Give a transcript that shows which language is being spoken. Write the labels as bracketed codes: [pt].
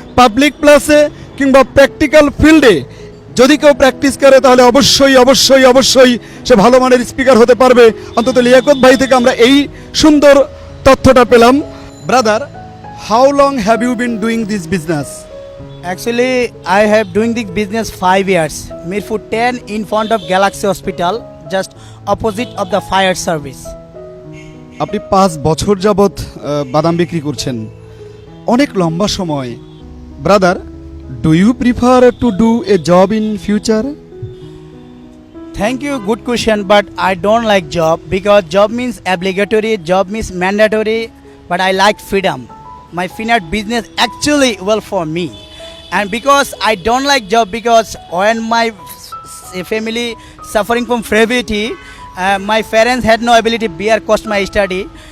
[bn] Public প্লেসে কিংবা practical ফিল্ডে যদি কেউ প্র্যাকটিস করে, তাহলে অবশ্যই অবশ্যই অবশ্যই সে ভালো মানের স্পিকার হতে পারবে। অন্তত লিয়াকত ভাই থেকে আমরা এই সুন্দর তথ্যটা পেলাম। [en] Brother, how long have you been doing this business? Actually, I have doing this business 5 years. Mirpur 10 in front of Galaxy Hospital, just opposite of the fire service. [bn] আপনি 5 বছর যাবৎ বাদাম বিক্রি করছেন, অনেক লম্বা সময়। [en] Brother, do you prefer to do a job in future? Thank you, good question, but I don't like job because job means obligatory, job means mandatory, but I like freedom. My peanut business actually well for me. And because I don't like job, because when my family suffering from poverty, my parents had no ability to bear cost my study.